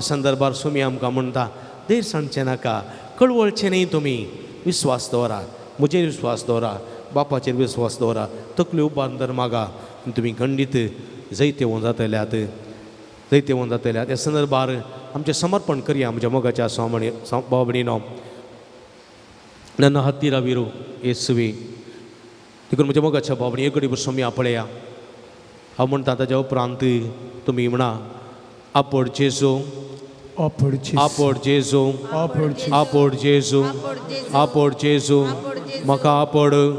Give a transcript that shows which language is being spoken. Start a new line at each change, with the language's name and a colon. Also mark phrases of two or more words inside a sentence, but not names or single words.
Konkani: संदर्भार सोमी आमकां म्हणटा धैर्य सांडचें नाका कळवळचें न्ही तुमी विस्वास दवरा म्हजेर विस्वास दवरा बापाचेर विस्वास दवरा तकल्यो उबार मागा तुमी खंडीत जैते वोन जातल्यात ह्या संदर्भार आमचें समर्पण करया म्हज्या मोगाच्या भाव भयणीनो
Kannada: ನನ್ನ ಹತ್ತಿರವಿರು ಯೇಸುವೆ
Konkani: देखून म्हज्या मोगाच्या भाव भयणी एक घडी सोम्या पळया हांव म्हणटा ताच्या उपरांत तुमी म्हणा आपोड जेजू आपोड जेजू आपोड जेजू आपोड जेजू म्हाका आपोड